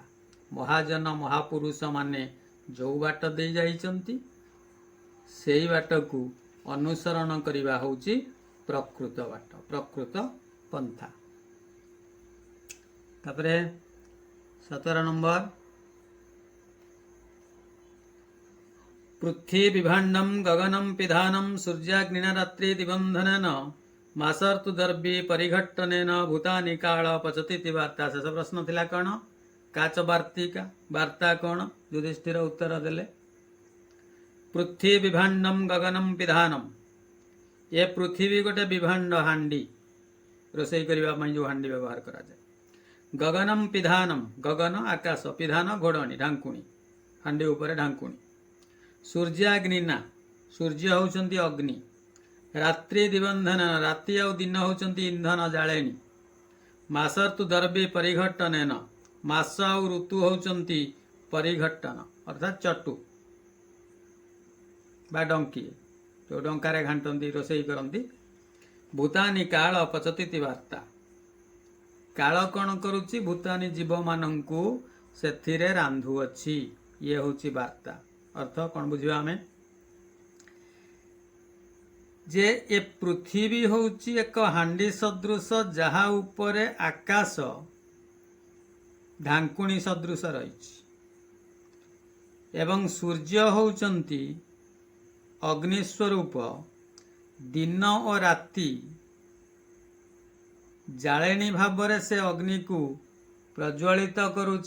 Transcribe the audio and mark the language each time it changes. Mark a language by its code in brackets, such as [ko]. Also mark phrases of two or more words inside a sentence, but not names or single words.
[or] ମହାଜନ ମହାପୁରୁଷ ମାନେ ଯୋ ବାଟ ଦେ ଯାଇଛନ୍ତି ସେଇ ବାଟ କୋ ଅନୁସରଣ କରିବା ହେଉଛି ପ୍ରକୃତ ବାଟ, ପ୍ରକୃତ ପନ୍ଥା। [sa] तापरे 17 नंबर पृथ्वी विभाण्डम गगनम पिधानम सूर्याग्निना रात्रि दिबंधनेन मासर्तु दर्भी परिघट्टनेन भूतानि काल पचती वार्ता। [or] ଶେଷ ପ୍ରଶ୍ନ ଥିଲା କଣ [sa] काच वार्तिका वार्ता [or] କଣ ଯୁଧିଷ୍ଠିର ଉତ୍ତର ଦେଲେ [sa] पृथ्वी विभाण्डम गगनम पिधानम। [or] ଏ ପୃଥିବୀ ଗୋଟେ ବିଭାଣ୍ଡ ହାଣ୍ଡି ରୋଷେଇ କରିବା ଯୋ ହାଣ୍ଡି ବ୍ୟବହାର କରା ଯାଏ। [sa] गगनम पिधानम [or] ଗଗନ ଆକାଶ ପିଧାନ ଘୋଡ଼ଣୀ ଢାଙ୍କୁଣୀ ହାଣ୍ଡି ଉପରେ ଢାଙ୍କୁଣୀ। ସୂର୍ଯ୍ୟାଗ୍ନିନା ସୂର୍ଯ୍ୟ ହେଉଛନ୍ତି ଅଗ୍ନି। [sa] रात्रि दिबंधन [or] ରାତି ଆ ଦିନ ହେଉଛନ୍ତି ଇନ୍ଧନ ଜାଳେଣୀ। [sa] मासर्तु दर्भी परिघट्टनेन [or] ମାସ ଆ ଋତୁ ହେଉଛନ୍ତି ପରିଘଟ୍ଟନ ଅର୍ଥାତ ଚଟୁ ବା ଡଙ୍କି ଯୋ ଡଙ୍କାରେ ଘାଣ୍ଟନ୍ତି ରୋଷେଇ କରନ୍ତି। [sa] भूतानि काल पचती वार्ता। [or] କାଳ କଣ କରୁଛି ଭୂତାନି ଜୀବ ମାନଙ୍କୁ ସେଥିରେ ରାନ୍ଧୁଅଛି। ଏ ହେଉଛି ବାର୍ତ୍ତା। ଅର୍ଥ କଣ ବୁଝିବା ଆମେ ଯେ ଏ ପୃଥିବୀ ହେଉଛି ଏକ ହାଣ୍ଡି ସଦୃଶ ଯାହା ଉପରେ ଆକାଶ ଢାଙ୍କୁଣୀ ସଦୃଶ ରହିଛି ଏବଂ ସୂର୍ଯ୍ୟ ହେଉଛନ୍ତି ଅଗ୍ନିସ୍ୱରୂପ ଦିନ ଆଉ ରାତି ଜାଳେଣୀ ଭାବରେ ସେ ଅଗ୍ନି କୋ ପ୍ରଜ୍ୱଳିତ କରୁଛି।